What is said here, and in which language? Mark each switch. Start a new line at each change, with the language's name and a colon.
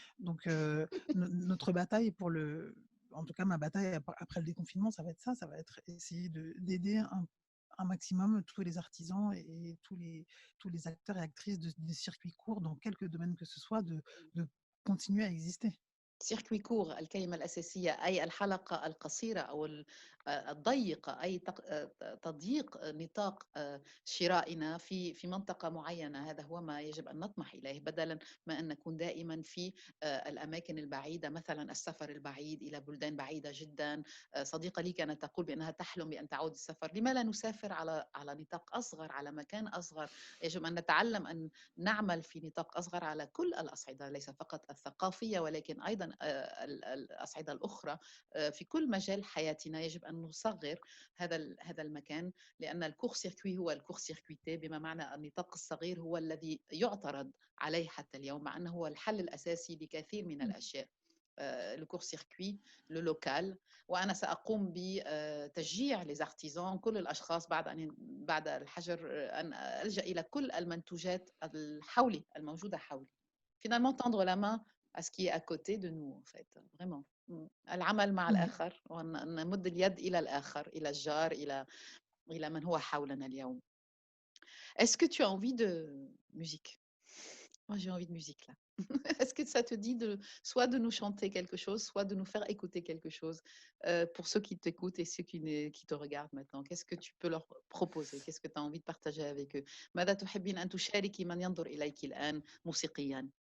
French: Donc, notre bataille en tout cas ma bataille après le déconfinement, ça va être ça, ça va être essayer d'aider un maximum tous les artisans et tous les acteurs et actrices des circuits courts dans quelque domaine que ce soit de continuer à exister.
Arabic: circuit court الكلمة الأساسية أي الحلقة القصيرة أو الضيقة، أي تضييق نطاق شرائنا في منطقة معينة. هذا هو ما يجب أن نطمح إليه، بدلا ما أن نكون دائما في الأماكن البعيدة، مثلا السفر البعيد إلى بلدان بعيدة جدا. صديقة لي كانت تقول بأنها تحلم بأن تعود السفر. لما لا نسافر على نطاق أصغر، على مكان أصغر؟ يجب أن نتعلم أن نعمل في نطاق أصغر على كل الأصعدة، ليس فقط الثقافية ولكن أيضا الأصعدة الأخرى. في كل مجال حياتنا يجب أن نصغر هذا المكان، لأن الكور سيركوي هو الكور سيركويتي، بما معنى النطاق الصغير هو الذي يعترض عليه حتى اليوم، مع أنه هو الحل الأساسي لكثير من الأشياء.
French: لو كور سيركوي لو لوكال.
Arabic: وانا ساقوم بتشجيع لزارتيزون، كل الاشخاص بعد الحجر، ان الجا الى كل المنتوجات الحولي الموجوده حولي.
French: Finalement tendre la main à ce qui est à côté de nous, en fait, vraiment.
Arabic: العمل مع الآخر، ونمد اليد إلى الآخر، إلى الجار، إلى من هو حولنا اليوم.
French: Est-ce que tu as envie de musique? Moi, j'ai envie de musique là. Est-ce que ça te dit soit de nous chanter quelque chose, soit de nous faire écouter quelque chose, pour ceux qui t'écoutent et ceux qui te regardent maintenant? Qu'est-ce que tu peux leur proposer? Qu'est-ce que tu as envie de partager avec eux?
Arabic: ماذا تحبين أن تشاركي من ينظر إليك الآن موسيقياً؟